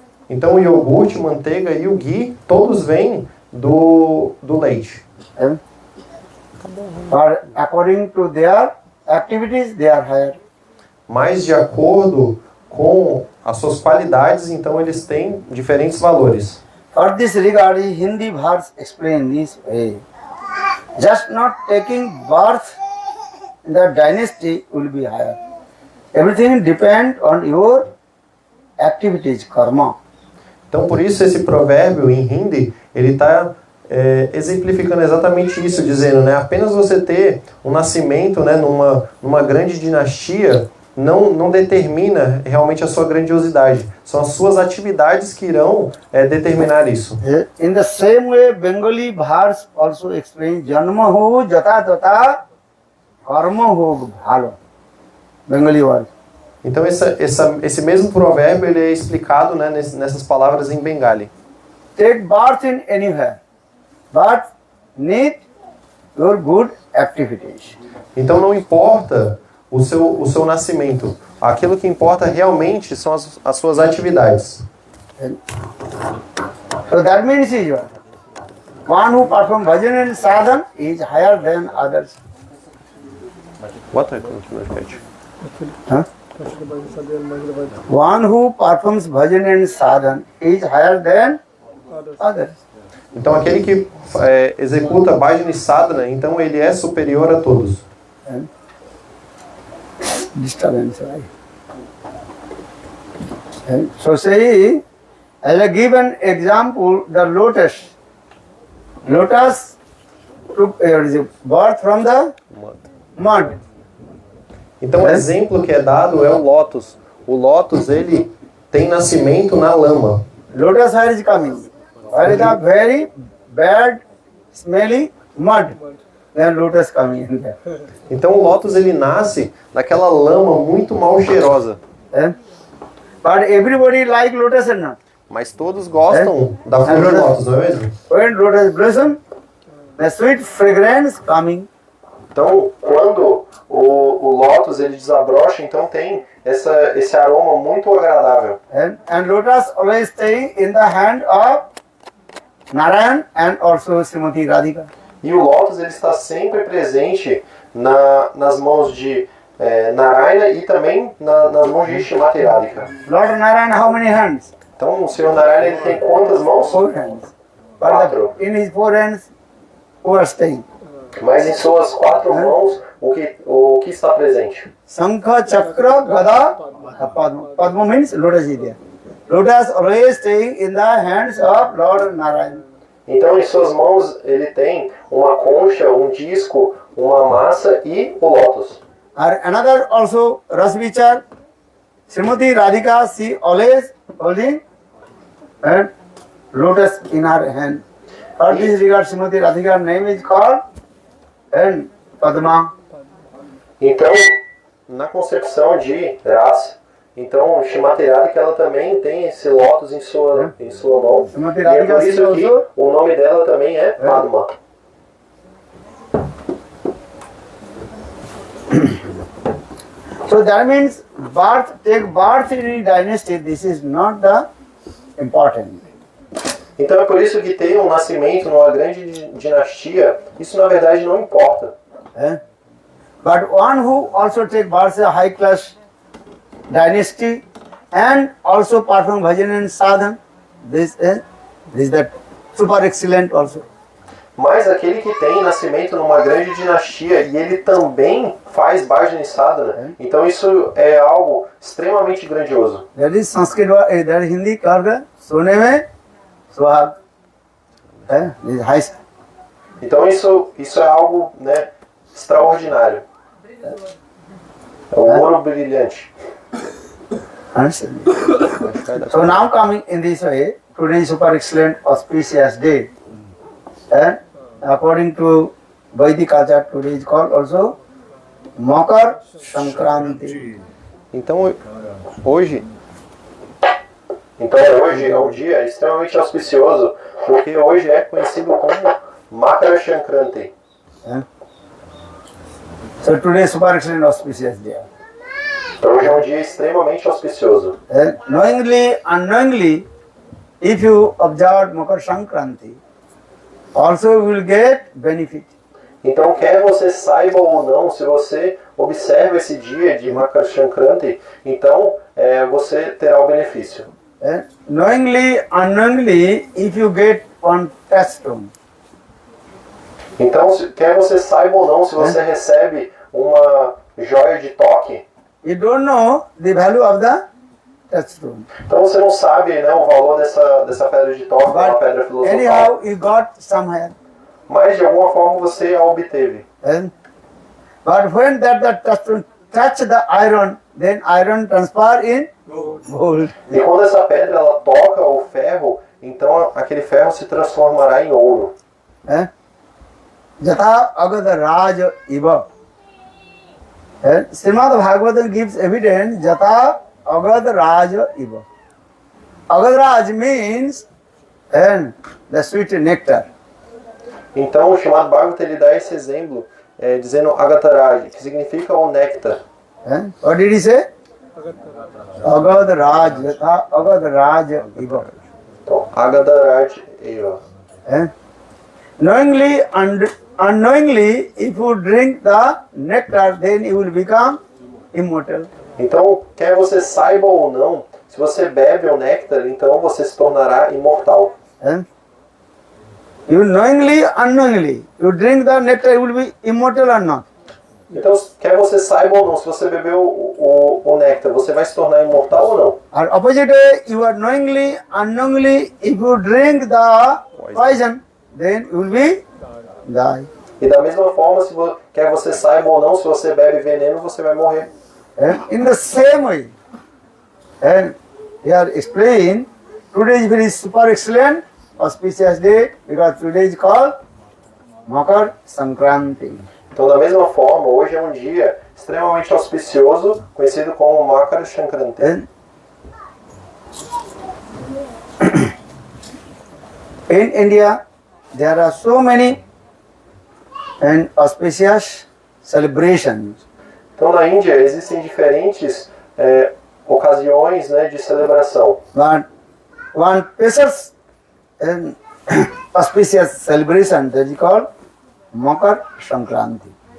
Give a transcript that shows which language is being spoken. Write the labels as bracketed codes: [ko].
[pt] Então o iogurte, manteiga e o ghee todos vêm do leite. [en] Or according to their activities, they are higher. [pt] Mas de acordo com as suas qualidades, então eles têm diferentes valores. [en] For this regard, Hindi verse explain this way. Just not taking birth in the dynasty will be higher. Everything depends on your activities, karma. [pt] Então por isso esse provérbio em Hindi, ele está exemplificando exatamente isso, dizendo, né, apenas você ter um nascimento, né, numa grande dinastia não determina realmente a sua grandiosidade. São as suas atividades que irão determinar isso. [en] In the same way, Bengali verse also explains [bn] janma ho jata tata karma ho bhalo. [en] Bengali word. [pt] Então esse mesmo provérbio ele é explicado, né, nessas palavras em Bengali. [en] Take birth in anywhere, but need your good activities. [pt] Então não importa o seu nascimento. Aquilo que importa realmente são as suas atividades. [en] So that means is what? One who performs bhajan and sadhan is higher than others. What I don't know. Huh? One who performs bhajan and sadhan is higher than others. [pt] Então aquele que executa bhajana e sadhana, então ele é superior a todos. [en] Disturbance, right? So say, as I give an example, the lotus. Lotus took birth from the mud. [pt] Então o exemplo que é dado é o lótus. O lótus ele tem nascimento na lama. [en] Lotus where is coming? Where is the very bad, smelly mud? Then lotus coming in there. [pt] Então o lótus ele nasce naquela lama muito mal cheirosa. [en] But everybody like lotus or not? [pt] Mas todos gostam da flor de lótus, não é mesmo? [en] When lotus blossom, the sweet fragrance coming. [pt] Então quando o lótus ele desabrocha, então tem esse aroma muito agradável. [en] And lotus always stay in the hand of Narayan and also Srimati Radhika. [pt] E o lótus ele está sempre presente nas mãos de Narayana e também nas mãos de Srimati Radhika. [en] Lord Narayan, how many hands? [pt] Então o Senhor Narayana ele tem quantas mãos? [en] 4 hands. [pt] Quatro. [en] But in his 4 hands, who are staying? [pt] Mas em suas 4 mãos, o que está presente? [en] Sankha, Chakra, Gada, Padma. Padma means lotus is there. Lotus always staying in the hands of Lord Narayan. [pt] Então em suas mãos ele tem uma concha, um disco, uma massa e o lótus. [en] Another also Rasvichar, Srimati Radhika, she always holding and lotus in her hand. For this regard, Srimati Radhika's name is called and Padma. [pt] Então, na concepção de Ras, então Srimati Radhika ela também tem esse lótus em sua mão. [en] Srimati [pt] E é [en] Radhika [pt] por isso que o nome dela também é Padma. [en] So that means take birth in any dynasty, this is not the important. [pt] Então é por isso que ter um nascimento numa grande dinastia, isso na verdade não importa. [en] But one who also take birth in a high class dynasty, and also perform bhajan and sadhan. This is that super excellent also. [pt] Mas aquele que tem nascimento numa grande dinastia e ele também faz bhajan e sadhana, então isso é algo extremamente grandioso. [en] That is Sanskrit, that is Hindi karga, [hi] sone mein suhag. [en] Is high. [pt] Então isso é algo, né, extraordinário. É um ouro brilhante. [en] Understand? So now coming in this way, today is super excellent auspicious day. And according to Vedic culture, today is called also Makar Sankranti. [pt] Então hoje é um dia extremamente auspicioso, porque hoje é conhecido como Makara Sankranti. [en] So today is super excellent auspicious day. [pt] Então hoje é um dia extremamente auspicioso. [en] Knowingly, unknowingly, if you observe Makar Sankranti, also you will get benefit. [pt] Então, quer você saiba ou não, se você observa esse dia de Makar Sankranti, então você terá o benefício. [en] Knowingly, unknowingly, if you get one touchstone. [pt] Então, quer você saiba ou não, se você recebe uma joia de toque, [en] you don't know the value of the touchstone. [pt] Então você não sabe, né, o valor dessa pedra de toque, uma pedra filosofal. [en] Anyhow, you got somewhere. [pt] Mas de alguma forma você a obteve. [en] But when that touchstone touch the iron, then iron transfer in gold. [pt] E quando essa pedra ela toca o ferro, então aquele ferro se transformará em ouro. [sa] Jatha agada raja iva. [en] Srimad Bhagavatam gives evidence [sa] Jatha agada raja iva. [en] Agada raj means the sweet nectar. [pt] Então o chamado Bhagavatam ele dá esse exemplo, dizendo Agataraj, que significa o néctar. [en] What did he say? Agada raj, [sa] Jatha agada raja iva. Então, Agataraj eva. [en] Knowingly and unknowingly, if you drink the nectar, then you will become immortal. [pt] Então, quer você saiba ou não, se você bebe o néctar, então você se tornará imortal. [en] You knowingly, unknowingly, you drink the nectar, you will be immortal or not? [pt] Então, quer você saiba ou não, se você bebeu o néctar, você vai se tornar imortal ou não? [en] Or opposite way, you are knowingly, unknowingly, if you drink the poison, then you will be die. [pt] E da mesma forma, quer você saiba ou não, se você bebe veneno, você vai morrer. [en] In the same way, here explain, today is very super excellent, auspicious day, because today is called Makar Sankranti. [pt] Então, da mesma forma, hoje é um dia extremamente auspicioso, conhecido como Makar Sankranti. [en] In India, there are so many auspicious celebrations. [pt] Então, na Índia, existem diferentes ocasiões, né, de celebração. [en] But one special auspicious celebration that is called Makar Sankranti.